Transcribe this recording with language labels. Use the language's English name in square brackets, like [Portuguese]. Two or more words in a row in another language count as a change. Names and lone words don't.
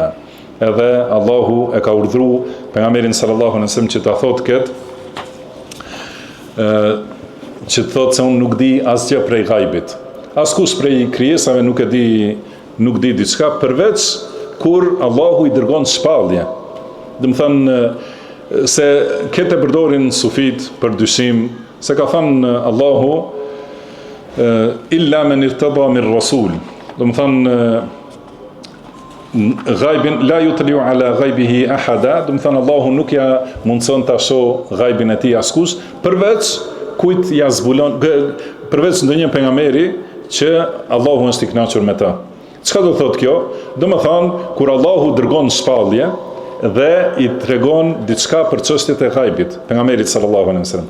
[Albanian] Edhe Allahu e ka urdhru pejgamberin [Arabic] صلى الله عليه وسلم [Albanian] që ta thotë këtë, që të thotë se unë nuk di asgjë prej ghaibit. Askush prej krijesave nuk di diçka përveç kur Allahu i dërgon shpallje. Do të thënë se këtë përdorin sufit për dyshim, se ka thënë Allahu [Arabic] إلا من ارتضى من رسول. [Albanian] Do të thënë [Arabic] غيبا لا يطلع على غيبه أحدا, [Albanian] do të thënë Allahu nuk ja mundson ta shoh ghaibin e tij askush përveç kujt ja zbulon, përveç ndonjë pejgamberi që Allahu është i kënaqur me ta. Çka do thotë kjo? Do të thonë kur Allahu dërgon shpallje dhe i tregon diçka për çështjet e ghaibit pejgamberit [Arabic] صلى الله عليه وسلم.